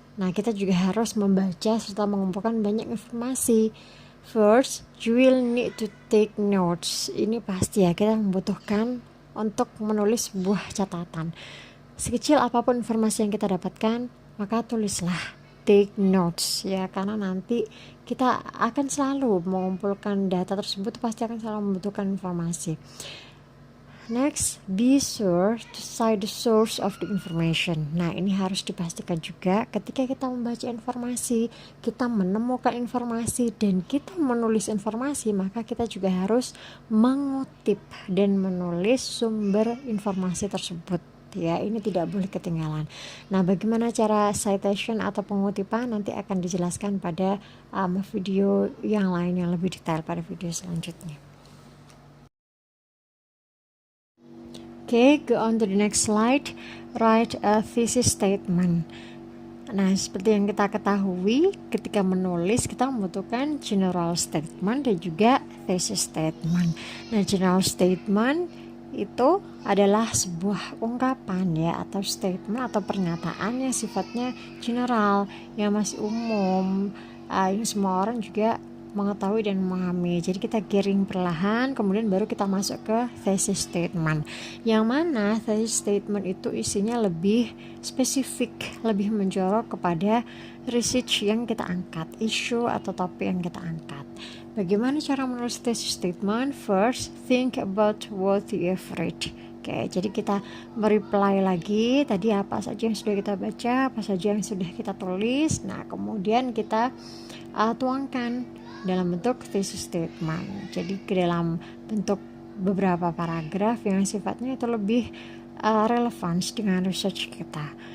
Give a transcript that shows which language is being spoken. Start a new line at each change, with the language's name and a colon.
Indonesian: Nah, kita juga harus membaca serta mengumpulkan banyak informasi.
English: First, you will need to take notes.
Indonesian: Ini pasti ya, kita membutuhkan untuk menulis sebuah catatan. Sekecil apapun informasi yang kita dapatkan, maka tulislah,
English: take notes
Indonesian: ya, karena nanti kita akan selalu mengumpulkan data tersebut, pasti akan selalu membutuhkan informasi.
English: Next, be sure to cite the source of the information.
Indonesian: Nah, ini harus dipastikan juga ketika kita membaca informasi, kita menemukan informasi, dan kita menulis informasi, maka kita juga harus mengutip dan menulis sumber informasi tersebut. Ya, ini tidak boleh ketinggalan. Nah, bagaimana cara citation atau pengutipan nanti akan dijelaskan pada video yang lain yang lebih detail pada video selanjutnya.
English: Okay, go on to the next slide. write a thesis statement.
Indonesian: Nah, seperti yang kita ketahui, ketika menulis kita membutuhkan general statement dan juga thesis statement. Nah, general statement itu adalah sebuah ungkapan ya, atau statement atau pernyataan yang sifatnya general, yang masih umum, yang semua orang juga mengetahui dan memahami. Jadi kita giring perlahan, kemudian baru kita masuk ke thesis statement, yang mana thesis statement itu isinya lebih spesifik, lebih menjorok kepada research yang kita angkat, isu atau topik yang kita angkat. Bagaimana cara menulis thesis statement?
English: First, think about what you have read.
Indonesian: Oke, jadi kita mereply lagi tadi apa saja yang sudah kita baca, apa saja yang sudah kita tulis. Nah, kemudian kita tuangkan dalam bentuk thesis statement. Jadi ke dalam bentuk beberapa paragraf yang sifatnya itu lebih relevan dengan research kita.